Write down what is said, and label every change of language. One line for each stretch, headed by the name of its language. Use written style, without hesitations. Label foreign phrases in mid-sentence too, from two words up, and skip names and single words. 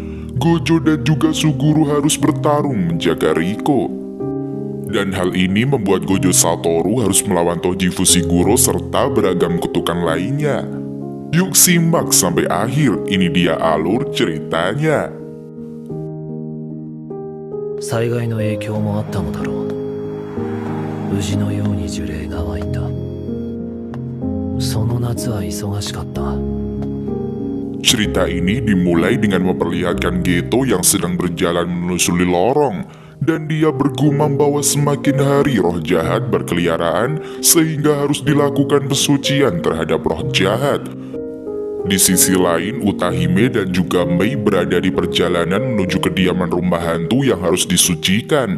Indonesian: Gojo dan juga Suguru harus bertarung menjaga Riko. Dan hal ini membuat Gojo Satoru harus melawan Toji Fushiguro serta beragam kutukan lainnya. Yuk simak sampai akhir, ini dia alur ceritanya.
Japanese: 災害の影響もあったのだろう。宇治のように呪霊が湧いた。その夏は忙しかった。
Indonesian: Cerita ini dimulai dengan memperlihatkan Geto yang sedang berjalan menelusuri lorong, dan dia bergumam bahwa semakin hari roh jahat berkeliaran sehingga harus dilakukan pesucian terhadap roh jahat. Di sisi lain, Utahime dan juga Mei berada di perjalanan menuju kediaman rumah hantu yang harus disucikan.